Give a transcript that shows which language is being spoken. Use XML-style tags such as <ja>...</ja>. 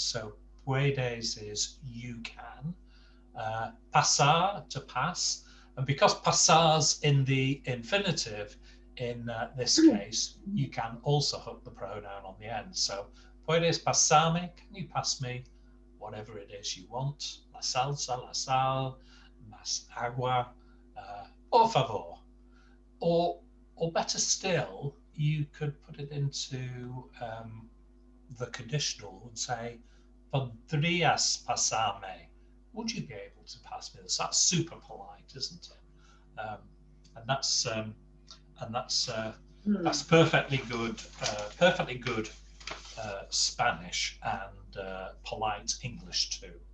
<en>So puedes is you can. Pasar, to pass. And because pasar's in the infinitive, in this case, you can also hook the pronoun on the end. So</en> <es>puedes pasarme,</es> <en>can you pass me whatever it is you want?</en> <es>La salsa, la sal, más agua, por favor.</es> <en>Or better still, you could put it into the conditional and say,</en> <es>"Podrías pasarme?"</es> <en>Would you be able to pass me this? That's super polite, isn't it? And that's perfectly good Spanish and polite English too.</en>